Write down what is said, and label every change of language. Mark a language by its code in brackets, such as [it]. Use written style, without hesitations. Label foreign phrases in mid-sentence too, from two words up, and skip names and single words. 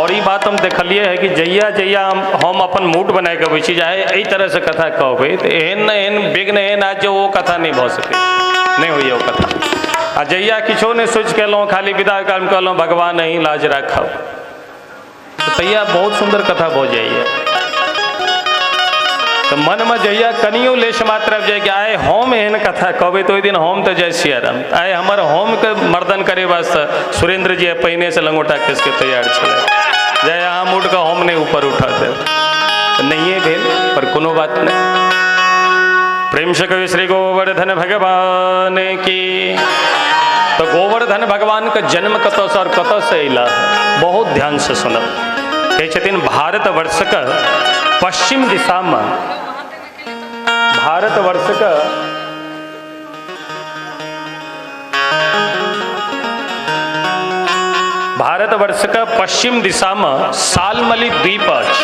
[mai] और ये बात हम देखलिए है कि जहिया जहिया हम अपन मूड बना के अबै छी जाय एहि तरह से कथा कहबै तो एहन एहन विघ्न एहन आज जो वो कथा नहीं भऽ सकै, नहीं होइए वो कथा। आ जहिया किछो नहीं सोच के एलहुँ खाली विदा काल में कहलहुँ भगवान अहीं लाज राखब, तो तहिया बहुत सुंदर कथा भऽ जाइए। तो मन में जहिया कनियो लेश मात्र जाए कि आए हम एहन कथा कहबै तो ओहि दिन हम तो जय सिया राम, आए हमर होम के मर्दन करे वास्ते सुरेंद्र जी पहिने से लंगोटा कस के तैयार छे, जय अहाँ मूड का हम नहीं ऊपर उठा दे, नहीं भेल पर कोनो बात नहीं। प्रेम से कवि श्री गोवर्धन भगवान की। तो गोवर्धन भगवान का जन्म कत से और कत से अला बहुत ध्यान से सुनब। कहै छथिन भारत वर्ष का पश्चिम दिशा में भारतवर्ष का पश्चिम दिशा में सालमली द्वीप अछि।